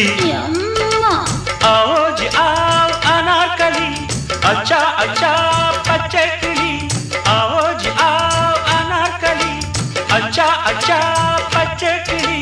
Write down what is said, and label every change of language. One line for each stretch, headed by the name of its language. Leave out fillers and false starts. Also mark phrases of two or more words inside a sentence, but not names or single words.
Hindi: आओ जी आओ अनारकली, अच्छा अच्छा
Tamil: பச்சை கிளி.
Hindi: आओ जी आओ अनारकली, अच्छा अच्छा
Tamil: பச்சை கிளி.